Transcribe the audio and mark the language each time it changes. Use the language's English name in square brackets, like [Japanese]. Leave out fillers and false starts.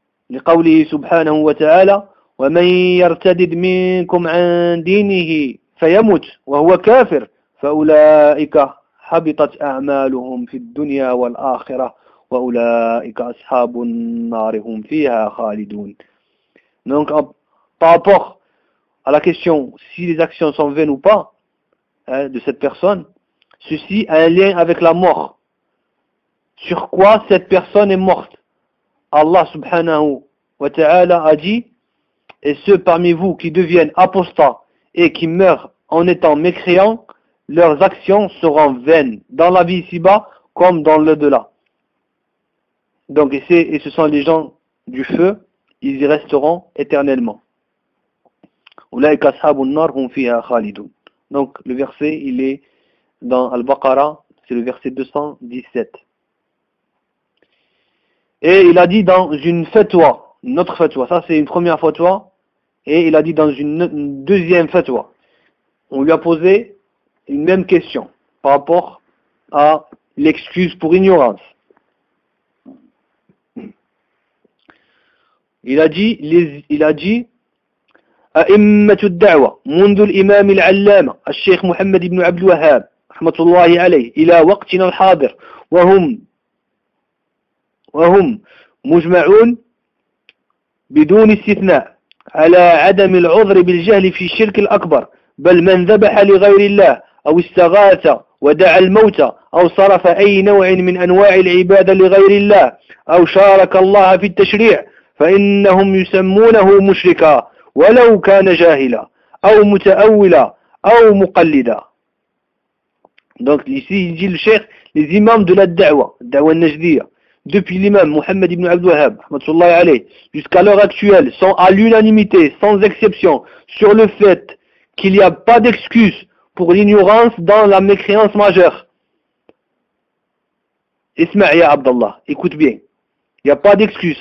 [Arabic] لقوله سبحانه وتعالى ومن يرتدد منكم عن دينه فيموت وهو كافر فأولئك حبطت أعمالهم في الدنيا والآخرة وأولئك أصحاب النار هم فيها خالدون. [French] Donc par rapport à la question si les actions sont vaines ou pas de cette personne, ceci a un lien avec la mort. Sur quoi cette personne est morte? Allah subhanahu wa ta'ala a dit, et ceux parmi vous qui deviennent apostats et qui meurent en étant mécréants, leurs actions seront vaines dans la vie ici-bas comme dans l'au-delà. Donc, et ce sont les gens du feu, ils y resteront éternellement. [Arabic] Ulaika ashabun nar hum fiha khalidun. [French] Donc, le verset, il est dans Al-Baqara, c'est le verset 217. Et il a dit dans une fatwa, notre fatwa, ça c'est une première fatwa, et il a dit dans une deuxième fatwa, on lui a posé une même question par rapport à l'excuse pour ignorance. Il a dit, [Arabic] أئمة الدعوة منذ الإمام العلامة الشيخ محمد بن عبد الوهاب رحمة الله عليه إلى وقتنا الحاضر وهم مجمعون بدون استثناء على عدم العذر بالجهل في الشرك الأكبر بل من ذبح لغير الله أو استغاث ودعا الموتى أو صرف أي نوع من أنواع العبادة لغير الله أو شارك الله في التشريع فإنهم يسمونه مشركا ولو كان جاهلا أو متأولا أو مقلدا. [French] Donc ici il dit le cheikh, les imams de la da'wa najdiya, depuis l'imam Mohammed ibn Abdul Wahhab rahmatullah alayh jusqu'à l'heure actuelle, sont à l'unanimité, sans exception, sur le fait qu'il n'y a pas d'excuse pour l'ignorance dans la mécréance majeure. [Arabic] Isma'a ya Abdallah, [French] écoute bien. Il n'y a pas d'excuse.